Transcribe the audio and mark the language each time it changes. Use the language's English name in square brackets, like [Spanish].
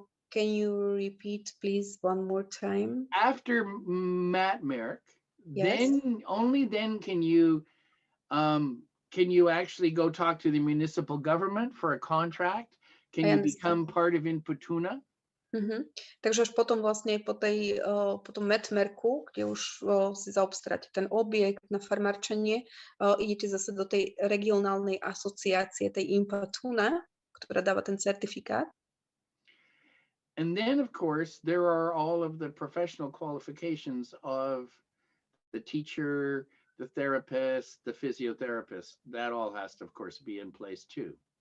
[English] Can you repeat, please, one more time? After Matmerk, Yes. then only then can you actually go talk to the municipal government for a contract? Can you become part of Inputuna? [Slovak] Takže až potom vlastne po tom Matmerku, kde už si zaobstaráte ten objekt na farmárčenie, idete zase do tej regionálnej asociácie, tej Inputuna, ktorá dáva ten certifikát. [English] And then, of course, there are all of the professional qualifications of the teacher, the therapist, the physiotherapist. That all has to, of course, be in place too.